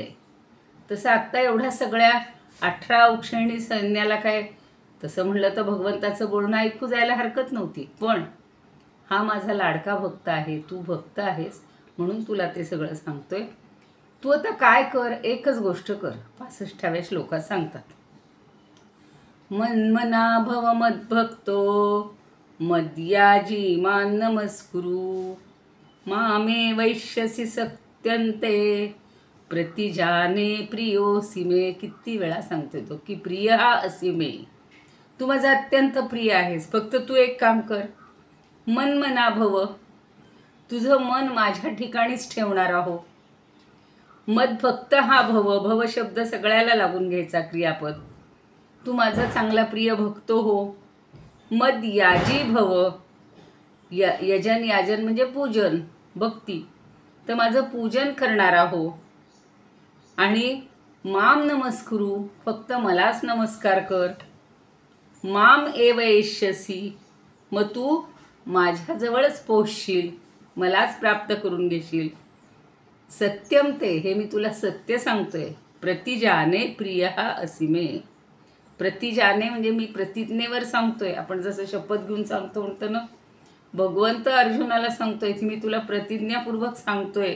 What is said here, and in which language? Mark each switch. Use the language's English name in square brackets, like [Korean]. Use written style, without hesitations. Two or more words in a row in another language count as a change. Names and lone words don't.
[Marathi] तसं आत्ता एवढ्या सगळ्या 18 औक्षणी सैन्याला काय, तसं म्हणलं तर भगवंताचं बोलणं ऐकू जायला हरकत नव्हती. पण हा माझा लाडका भक्त आहे, तू भक्त आहेस म्हणून तुला ते सगळं सांगतोय. तू आता काय कर, एकच गोष्ट कर. 65व्या श्लोकात सांगतात, [Sanskrit] मन्मना भव मद्भक्तो, मद्याजी मान नमस्कुरु. मामे वैश्यसी सत्यंते, प्रतिजाने प्रियोसी मे. [Marathi] किती वेळा सांगतोय तो की प्रिय हा [Sanskrit] असी मे, [Marathi] तू माझा अत्यंत प्रिय आहेस. फक्त तू एक काम कर, [Sanskrit] मन्मना भव, [Marathi] तुझं मन माझ्या ठिकाणीच ठेवणार आहो. मद्भक्त हा भव, भव शब्द सगळ्याला लागून घ्यायचा क्रियापद. तू माझा चांगला प्रिय भक्त हो. [Sanskrit] मद याजी भव, [Marathi] यजन, याजन म्हणजे पूजन, भक्ती. तर माझं पूजन करणारा हो. आणि [Sanskrit] माम नमस्कुरु, [Marathi] फक्त मलाच नमस्कार कर. [Sanskrit] माम एव एष्यसी, [Marathi] मग तू माझ्याजवळच पोहोचशील, मलाच प्राप्त करून घेशील. [Sanskrit] सत्यम ते, [Marathi] हे मी तुला सत्य सांगतोय. [Sanskrit] प्रतिजाने प्रिय असीमे. [Marathi] प्रतिजाने म्हणजे मी प्रतिज्ञेवर सांगतोय. आपण जसं शपथ घेऊन सांगतो म्हणतो ना, भगवंत अर्जुनाला सांगतोय की मी तुला प्रतिज्ञापूर्वक सांगतोय.